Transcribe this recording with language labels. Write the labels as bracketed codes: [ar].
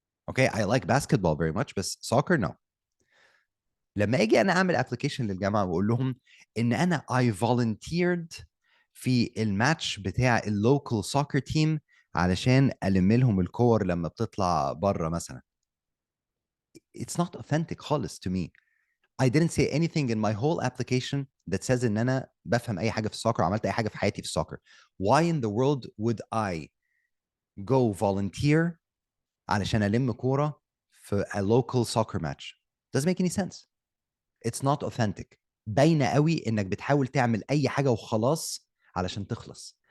[en] Okay, I like basketball very much, بس soccer no. [ar] لما اجي انا اعمل application للجامعة واقول لهم ان انا [en] I volunteered [ar] في الماتش بتاع اللوكال soccer team علشان ألم لهم الكور لما بتطلع بره مثلا. [en] It's not authentic خالص to me. I didn't say anything in my whole application that says [ar] ان انا بفهم اي حاجه في السoccer عملت اي حاجه في حياتي في السoccer. [en] Why in the world would I go volunteer [ar] علشان ألم كوره [en] في a local soccer match? Doesn't make any sense. It's not authentic. [ar] باينه قوي انك بتحاول تعمل اي حاجه وخلاص علشان تخلص.